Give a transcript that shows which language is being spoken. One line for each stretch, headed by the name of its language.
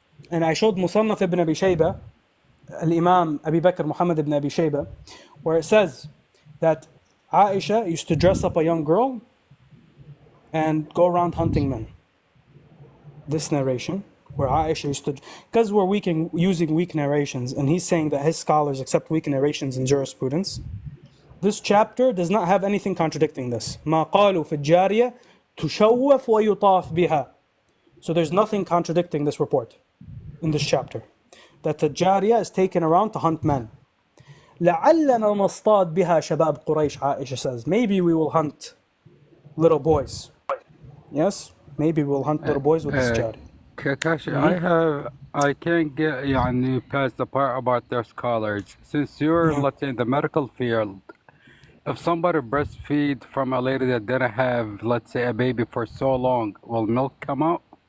English: And I showed Musannaf ibn Abi Shayba, al-Imam Abi Bakr Muhammad ibn Abi Shayba, where it says that Aisha used to dress up a young girl and go around hunting men. This narration, where Aisha used to, because we're using weak narrations, and he's saying that his scholars accept weak narrations in jurisprudence. This chapter does not have anything contradicting this.
Arabic: ما قالوا في الجارية تشوف ويطاف بها.
English: So there's nothing contradicting this report in this chapter, that the Jariya is taken around to hunt men.
Arabic: لعلنا نصطاد بها شباب قريش,
English: Aisha says. Maybe we will hunt little boys. Yes, maybe we'll hunt little boys with this Jariya. Kakashi, I can't get past the part about their scholars. Since you're, let's say, in the medical field, if somebody breastfeed from a lady that didn't have, let's say, a baby for so long, will milk come out?